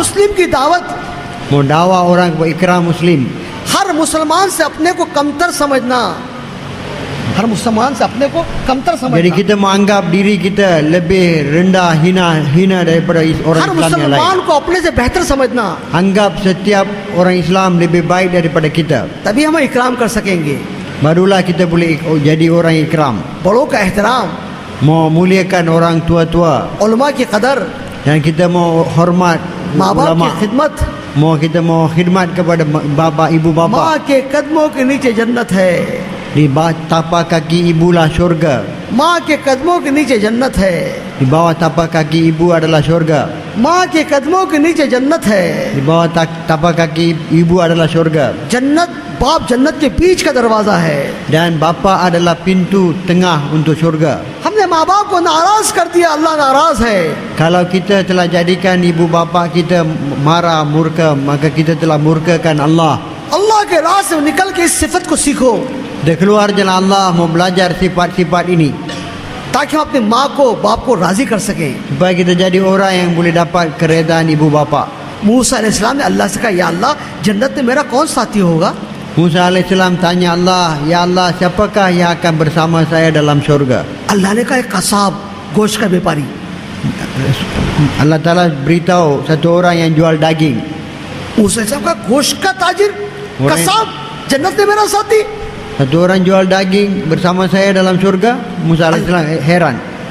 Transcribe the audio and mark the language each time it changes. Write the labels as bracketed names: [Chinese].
[Hindi] मुस्लिम की दावत, [Malay] Mendakwah orang kepada ikram muslim. [Hindi] हर मुसलमान से अपने को कमतर समझना, हर मुसलमान से अपने को कमतर [Malay] Jadi [Hindi] समझना, [Malay] kita menganggap diri kita lebih rendah, hina daripada orang [Hindi] हर [Malay] Islam yang lain. [Hindi] मुसलमान को अपने से बेहतर समझना, [Malay] Anggap setiap orang Islam lebih baik daripada kita. [Hindi] तभी हम इकराम कर सकेंगे। [Malay] Barulah kita boleh jadi orang ikram. [Hindi] बड़ों का एहतराम, [Malay] Mau muliakan orang tua-tua. [Hindi] उलमा की कदर, [Malay] Dan kita mau hormat [Hindi] माँ बाप [Malay] ulama. [Hindi] की खिदमत, [Malay] Kita mau khidmat kepada bapa, ibu bapa. [Hindi] माँ के कदमों के नीचे जन्नत है, [Malay] Di bawah tapak kaki ibulah syurga. [Hindi] माँ के कदमों के नीचे जन्नत है, [Malay] Di bawah tapak kaki ibu adalah syurga. [Hindi] माँ के कदमों के नीचे जन्नत है। [Malay] Di bawah tapak kaki ibu adalah syurga. [Hindi] जन्नत, बाप जन्नत के बीच का दरवाजा है। [Malay] Dan bapa adalah pintu tengah untuk syurga. [Hindi] हमने माँ बाप को नाराज कर दिया, अल्लाह नाराज है। [Malay] Kalau kita telah jadikan ibu bapa kita marah, murka, maka kita telah murkakan Allah. [Hindi] अल्लाह के राह से निकल के इस सिफत को सीखो, [Malay] Dan keluar jalan Allah, mau belajar sifat-sifat ini [Hindi] ताकि हम अपनी माँ को, बाप को राजी कर सकें। [Malay] supaya kita jadi orang yang boleh dapat keredaan ibu bapa. [Hindi] मूसा अलैहिस्सलाम ने अल्लाह से कहा, या अल्लाह, जन्नत में मेरा कौन साथी होगा? [Malay] Musa AS tanya Allah, ya Allah, siapakah yang akan bersama saya dalam syurga? [Hindi] अल्लाह ने कहा, एक कसाब, गोश्त का व्यापारी। [Malay] Allah Ta'ala beritahu satu orang yang jual daging. [Hindi] मूसा अलैहिस्सलाम का गोश्त का ताजिर, [Malay] Orang- [Hindi] कसाब, जन्नत में मेरा साथी। [Malay] Satu orang jual daging bersama saya dalam syurga. Musa AS heran.